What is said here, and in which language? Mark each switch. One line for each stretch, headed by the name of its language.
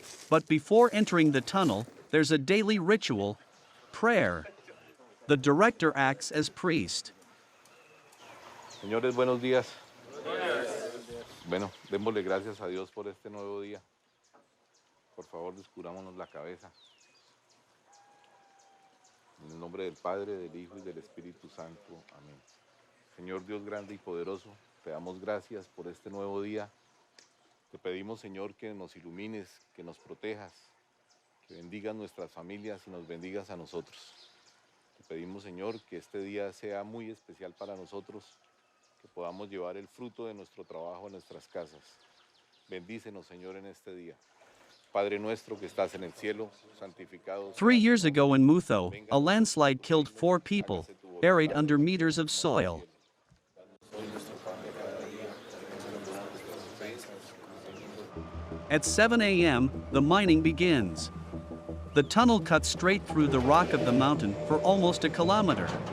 English: But before entering the tunnel, there's a daily ritual, prayer. The director acts as priest.
Spanish: Señores, buenos días. Bueno, démosle gracias a Dios por este nuevo día. Por favor, descubrámonos la cabeza. En el nombre del Padre, del Hijo y del Espíritu Santo. Amén. Señor Dios grande y poderoso, te damos gracias por este nuevo día. Te pedimos, Señor, que nos ilumines, que nos protejas, que bendigas nuestras familias y nos bendigas a nosotros. Te pedimos, Señor, que este día sea muy especial para nosotros, que podamos llevar el fruto de nuestro trabajo a nuestras casas. Bendícenos, Señor, en este día. Padre nuestro que estás en el cielo, santificado.
English: 3 years ago in Mutho, a landslide killed 4 people, buried under meters of soil. At 7 a.m., the mining begins. The tunnel cuts straight through the rock of the mountain for almost a kilometer.